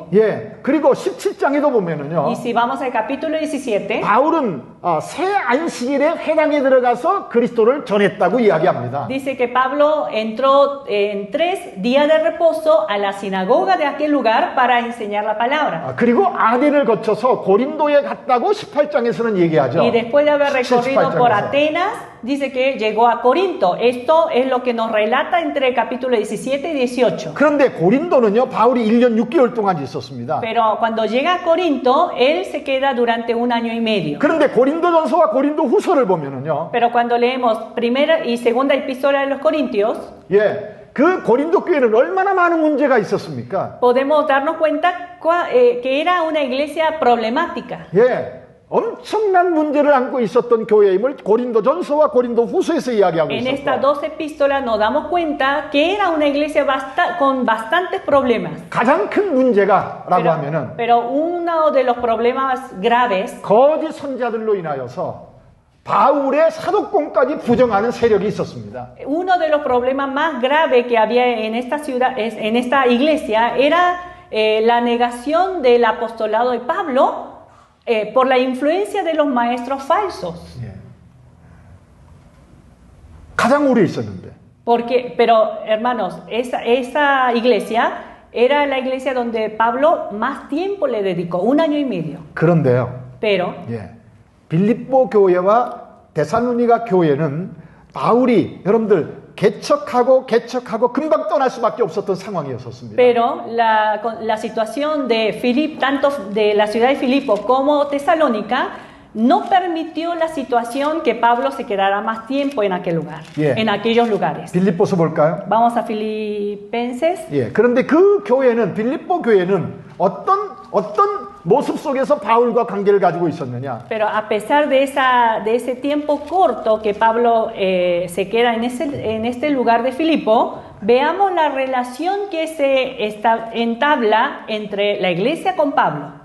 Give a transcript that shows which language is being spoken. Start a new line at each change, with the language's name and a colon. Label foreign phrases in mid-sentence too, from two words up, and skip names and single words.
Korean: 예, 그리고 17장에도 보면은요.
Spanish: Y si vamos al capítulo 17,
Korean: 바울은 새 안식일에 회당에 들어가서 그리스도를 전했다고 이야기합니다.
Spanish: dice que Pablo entró en 3 días de reposo a la sinagoga de aquel lugar para enseñar la palabra.
Korean: 그리고 아덴을 거쳐서 고린도에 갔다고 18장에서는 얘기하죠.
Spanish: Y después de haber recorrido por
Korean: 18장에서.
Spanish: Atenas, dice que llegó a Corinto. Esto es lo que nos relata entre el capítulo 17 y 18.
Korean: 그런데 고린도는요, 바울이 1년 6개월 동안 있었습니다.
Spanish: Pero cuando llega a Corinto, él se queda durante 1 año y medio.
Korean: 그런데 고린도전서와 고린도 후서를 보면은요,
Spanish: Pero cuando leemos primera y segunda epístola de los Corintios,
Korean: 예, 그 고린도 교회는 얼마나 많은 문제가 있었습니까?
Spanish: podemos darnos cuenta que era una iglesia problemática.
Korean: 예, 엄청난 문제를 안고 있었던 교회임을 고린도전서와 고린도 후서에서 이야기하고
Spanish: En estas
Korean: 있었고,
Spanish: dos epístolas nos damos cuenta que era una iglesia con bastantes problemas.
Korean: 가장 큰 문제가라고 하면은
Spanish: Pero uno de los problemas graves
Korean: 거짓 선자들로 인하여서 바울의 사도권까지 부정하는 세력이 있었습니다.
Spanish: Uno de los problemas más graves que había en esta ciudad, en esta iglesia, era la negación del apostolado de Pablo por la influencia de los maestros falsos.
Korean: 예. 가장 오래 있었는데.
Spanish: Pero hermanos, esa iglesia era la iglesia donde Pablo más tiempo le dedicó, 1 año y medio.
Korean: 그런데요.
Spanish: Pero
Korean: 예. 빌립보 교회와 데살로니가 교회는 바울이 여러분들 개척하고 금방 떠날 수밖에 없었던 상황이었습니다.
Spanish: Pero la situación de tanto de la ciudad de Filipo como Tesalónica no permitió la situación que Pablo se quedara más tiempo en aquel lugar, Yeah. en aquellos lugares.
Korean: 빌립보서 볼까요?
Spanish: Vamos a Filipenses.
Korean: 예. 그런데 그 교회는 빌립보 교회는 어떤 모습 속에서 바울과 관계를 가지고 있었느냐?
Spanish: Pero a pesar de ese tiempo corto que Pablo se queda en este lugar de Filipo, veamos la relación que se entabla entre la iglesia con Pablo.